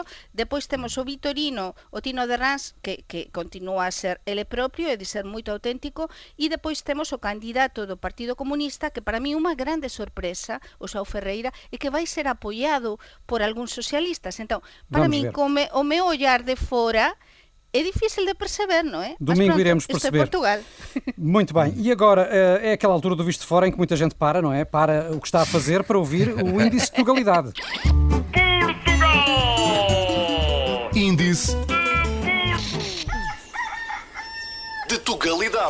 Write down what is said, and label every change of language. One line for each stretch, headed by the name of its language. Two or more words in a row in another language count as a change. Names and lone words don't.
Galician: Depois temos o Vitorino, o Tino de Rans, que continúa a ser ele propio e de ser moito auténtico. E depois temos o candidato do Partido Comunista, que para mí unha grande sorpresa, o Sao Ferreira, e que vai ser apoiado por algúns socialistas. Entón, para mí, o meu ollar de fora, é difícil de perceber,
Portuguese: não é? Domingo pronto, iremos isto é perceber. Portugal. Muito bem. E agora é aquela altura do Visto de Fora em que muita gente para, não é? Para o que está a fazer para ouvir o índice de Tugalidade. Índice de Tugalidade.